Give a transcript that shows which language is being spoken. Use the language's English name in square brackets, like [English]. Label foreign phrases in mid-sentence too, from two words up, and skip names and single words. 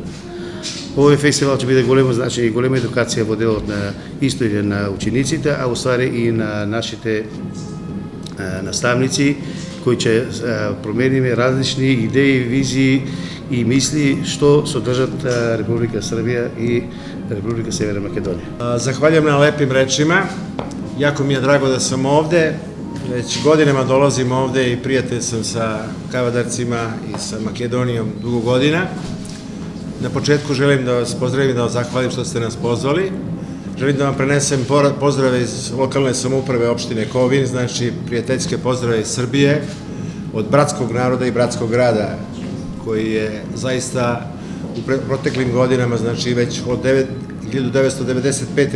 [Macedonian] Овој фестивал ќе биде големо значење и голема едукација во делот на исто и на учениците, а уствари и на нашите наставници кои ќе промениме различни идеи, визии и мисли што содржат Република Србија и Република Северна Македонија. [Serbian] Захвалjujem na lepim rečima. Jako mi je drago da sam ovde. Već godinama dolazim ovde i prijatelj sam sa Kavadarcima i sa Makedonijom dugo godina. Na početku želim da vas pozdravim i da vas zahvalim što ste nas pozvali. Želim da vam prenesem pozdrave iz lokalne samouprave opštine Kovin, znači prijateljske pozdrave iz Srbije, od bratskog naroda i bratskog grada, koji je zaista u proteklim godinama, znači već od 1995.